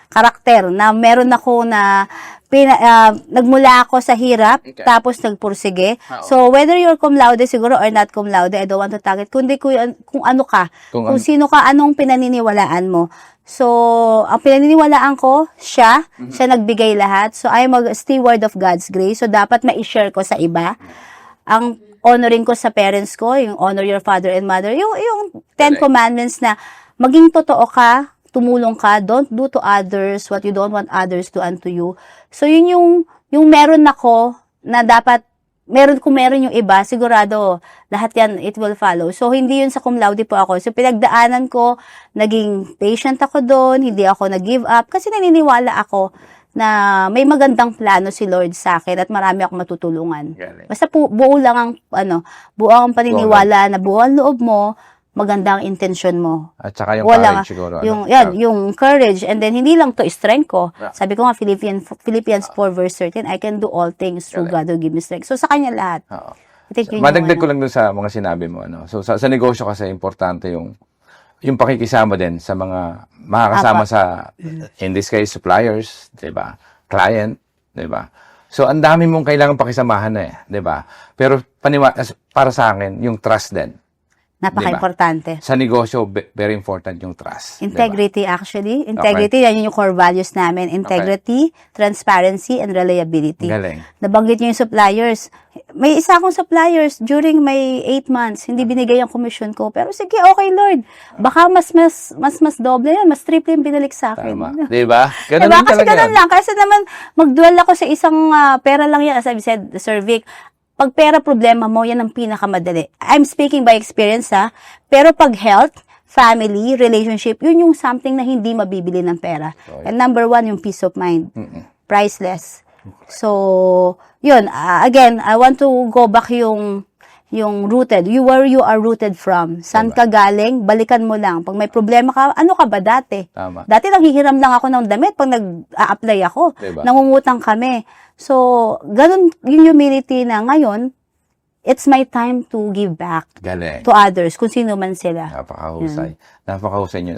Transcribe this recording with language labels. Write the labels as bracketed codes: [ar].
[tl] Karakter, na meron ako na, nagmula ako sa hirap, [en] Okay. [tl] tapos nagpursige. Oo. [en] So, whether you're cum laude [tl] siguro [en] or not cum laude, I don't want to target, [tl] kundi kung ano ka, kung sino ka, anong pinaniniwalaan mo. So, ang pinaniniwalaan ko, siya nagbigay lahat. [en] So, I'm a steward of God's grace. [tl] So, dapat ma-share ko sa iba. Ang honoring ko sa parents ko, yung [en] honor your father and mother, [tl] yung 10 [en] Correct. [tl] commandments na maging totoo ka tumulong ka, [en] don't do to others what you don't want others to unto you. [tl] So, yun yung meron ako na dapat, kung meron yung iba, sigurado, lahat yan, it will follow. So, hindi yun sa cum laude po ako. So, pinagdaanan ko, naging patient ako doon, hindi ako nag-give up, kasi naniniwala ako na may magandang plano si Lord sa akin at marami akong matutulungan. Galing. Basta buo lang ang, buo ang paniniwala na buo ang loob mo, maganda ang intention mo. At saka yung Wala courage siguro. Yung courage, and then hindi lang to strength ko. [en] Yeah. [tl] Sabi ko nga, [en] Philippians 4 verse 13, I can do all things through God who give me strength. [tl] So, sa kanya lahat. Oo. [en] I think yun [tl] Madagdag yung, ko lang dun sa mga sinabi mo. So, sa negosyo kasi, importante yung pakikisama din sa mga makakasama sa, in this case, suppliers, di ba? Client, di ba? So, ang dami mong kailangan pakisamahan na di ba? Pero, para sa akin, yung trust din. napaka-importante. Sa negosyo, [en] very important [tl] yung trust. [en] Integrity, actually. Integrity, yan yung core values namin. Integrity, transparency, and reliability. [tl] Galing. Nabanggit nyo yung suppliers. May isa akong suppliers during my 8 months, hindi binigay ang commission ko. Pero sige, okay, Lord. Baka mas doble yan, mas triple yung binalik sa akin. Tama. Diba? Ganun Diba? din Kasi talaga ganun yan. lang. Kasi naman, mag-dual ako sa isang pera lang yan. [en] As I said, [tl] Sir Vic, pag pera problema mo, yan ang pinakamadali. [en] I'm speaking by experience, ha. [tl] Pero pag health, family, relationship, yun yung something na hindi mabibili ng pera. [en] And number 1, yung peace of mind. Priceless. So, yun. Again, I want to go back yung rooted. Where you are rooted from. [tl] Saan ka galing? Balikan mo lang. Pag may problema ka, ano ka ba dati? Tama. Dati nanghihiram lang ako ng damit pag nag-a-apply ako. Diba? Nangungutang kami. [en] So, ganun yung humility na ngayon, it's my time to give back [tl] Galing. [en] to others, [tl] kung sino man sila. Napakahusay. Napakahusay nyo.